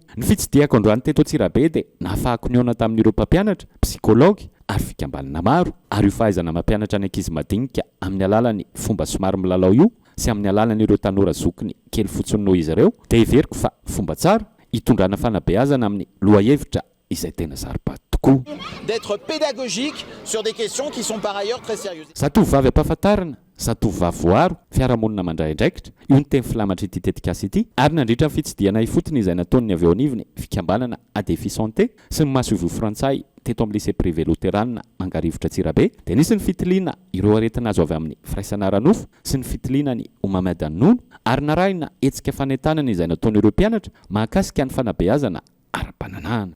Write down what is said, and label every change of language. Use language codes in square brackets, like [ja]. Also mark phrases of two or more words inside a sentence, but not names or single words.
[mg] Ny fitsidiako androany teto Antsirabe dia nahafahako niona tamin'ireo mpampianatra, psikology ary fikambanana maro ary io fahaizana mampianatra ny ankizy madinika amin'ny alalan'ny fomba somary milalao io sy amin'ny alalan'ireo tanora zokiny kely fotsiny noho izy ireo dia heveriko fa fomba tsara hitondrana fanabeazana amin'ny lohahevitra izay tena zaripaty tokoa [fr] d'être pédagogique sur des questions qui sont par ailleurs très sérieuses. [mg] Zatovovavy ampahafantarana zatovovavy voaro fiarahamonina mandray andraikitra io ny teny filamatra ity tetikasa ity ary nandritra ny fitsidiana ifotony izay nataony avy eo anivony fikambanana ADEFI Santé sy ny masovo frantsay teto amin'ny [fr] lycée privé [mg] loterana Mangarivotra Tsirabe dia nisy ny fitiliana ireo aretina azo avy amin'ny firaisana ranofo sy ny fitilianany Mohamed Nono ary narahina hetsika fanentanana izay nataon'ireo mpianatra mahakasika ny fanabeazana ara-pananahana.